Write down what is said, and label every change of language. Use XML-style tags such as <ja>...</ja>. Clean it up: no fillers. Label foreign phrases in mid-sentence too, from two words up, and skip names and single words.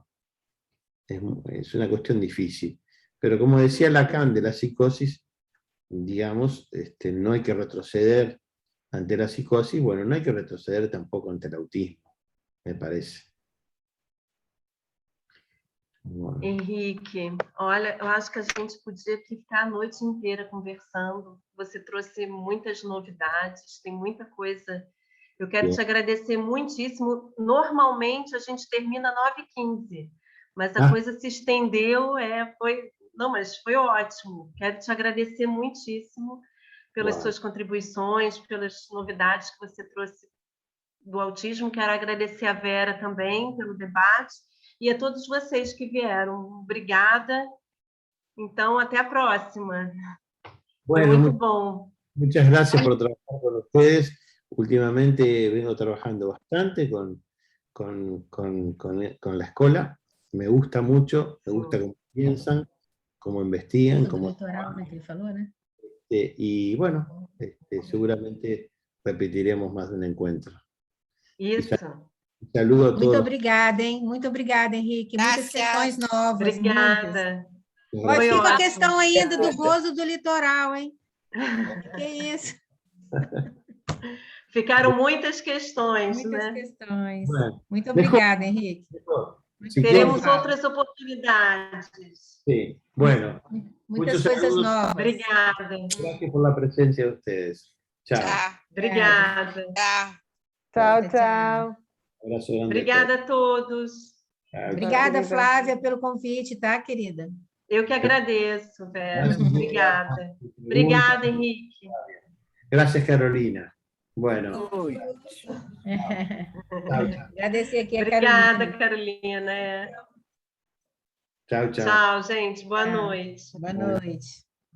<es>Es una cuestión difícil, pero como decía Lacan de la psicosis, digamos, no hay que retroceder ante la psicosis, bueno, no hay que retroceder tampoco ante el autismo, me parece. Bueno.</es> <pt>Henrique, olha, eu acho que a gente podia ficar a noite inteira conversando. Você trouxe muitas novidades, tem muita coisa. Eu quero te agradecer muitíssimo. Normalmente a gente termina 9h15, mas a coisa se estendeu, não, mas foi ótimo. Quero te agradecer muitíssimo pelas suas contribuições, pelas novidades que você trouxe do autismo. Quero agradecer a Vera também pelo debate e a todos vocês que vieram. Obrigada. Então, até a próxima.</pt> <es>Bueno,</es> <pt>Foi muito bom.</pt> <es>Muchas gracias por trabajar con ustedes. Últimamente vengo trabajando bastante con la escuela. Me gusta mucho, me gusta cómo piensan, cómo investigan, cómo y bueno, seguramente repetiremos más de un encuentro.</es> <pt>Isso.</pt> <es>Un saludo a todos.</es> <pt>Muito obrigada, hein? Muito obrigada, Henrique. Muitas questões novas. Obrigada. Olha, fica a questão ainda do gozo do litoral, hein? Que isso? Ficaram muitas questões, Muitas né? questões.</pt> <es>Bueno,</es> <pt>Muito obrigada, Henrique.</pt> <es>Si</es> <pt>Teremos</pt> <es>quieren,</es> <pt>outras oportunidades.</pt> <es>sí. Bueno,</es> <pt>Muitas</pt> <es>muchos</es> <pt>coisas</pt> <es>saludos.</es> <pt>novas. Obrigada.</pt> <es>Gracias por la presencia de ustedes. Chao.</es> <pt>Obrigada. Tchau, tchau.</pt> <es>Abrazo grande.</es> <pt>Obrigada a todos.</pt> <es>Chao.</es> <pt>Obrigada, querida. Flávia, pelo convite, tá, querida? Eu que agradeço, Vera. Obrigada.</pt> <es>Muy</es> <pt>Obrigada, Henrique.</pt> <es>Gracias, Carolina. Bueno. Chao, chao.</es> <pt>Agradecer aqui a Obrigada, Carolina. Carolina.</pt> <es>Chao, chao.</es> <pt>Tchau, gente. Boa Tchau. noite. Boa noite.</pt>